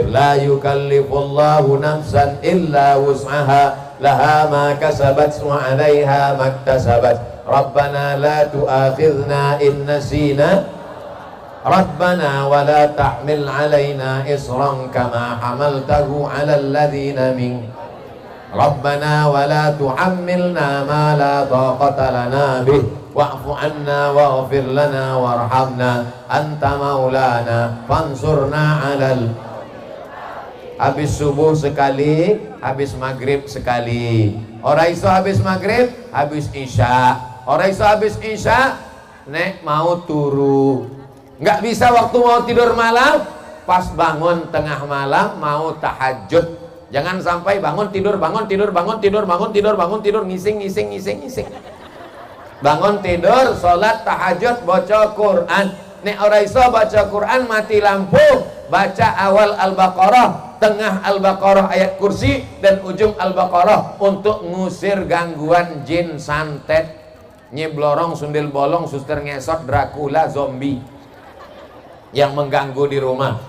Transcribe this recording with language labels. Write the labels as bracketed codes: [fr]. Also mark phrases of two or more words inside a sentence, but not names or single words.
[ar] لا يكلف الله نفسا إلا وسعها لها ما كسبت وعليها ما اكتسبت. ربنا لا تؤاخذنا إن نسينا ربنا ولا تحمل علينا إصرا كما حملته على الذين من ربنا ولا تحملنا ما لا طاقة لنا به واعف عنا واغفر لنا وارحمنا أنت مولانا فانصرنا على. [id] Habis subuh sekali, habis maghrib sekali. [jv] Ora iso habis maghrib, habis isya. Ora iso habis isya, nek mau turu. [id] Nggak bisa waktu mau tidur malam, pas bangun tengah malam mau tahajud. Jangan sampai bangun tidur, bangun tidur, bangun tidur, bangun tidur, bangun tidur, ngising. Bangun tidur, sholat tahajud, baca Quran. [jv] Nek ora iso [id] baca Quran, mati lampu, baca awal Al-Baqarah, tengah Al-Baqarah ayat kursi, dan ujung Al-Baqarah untuk ngusir gangguan jin, santet, nyeblorong, sundel bolong, suster ngesot, Dracula, zombie yang mengganggu di rumah.